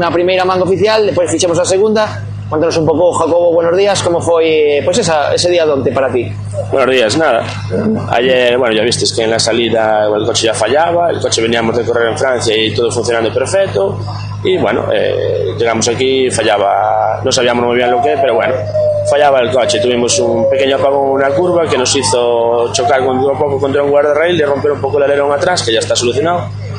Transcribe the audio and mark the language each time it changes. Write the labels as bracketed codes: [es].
[gl] Na primeira manga oficial, depois fichamos a segunda. Cuéntanos un pouco, Jacobo, [es] buenos días, [gl] como foi pues ese día de onte para ti. [es] Buenos días, nada. Ayer, bueno, ya visteis que en la salida el coche ya fallaba, el coche veníamos de correr en Francia y todo funcionando perfecto. Y bueno, llegamos aquí, fallaba, no sabíamos muy bien lo que, pero bueno, fallaba el coche. Tuvimos un pequeño apagón en una curva que nos hizo chocar un poco contra un guardarrail y romper un poco el alerón atrás, que ya está solucionado.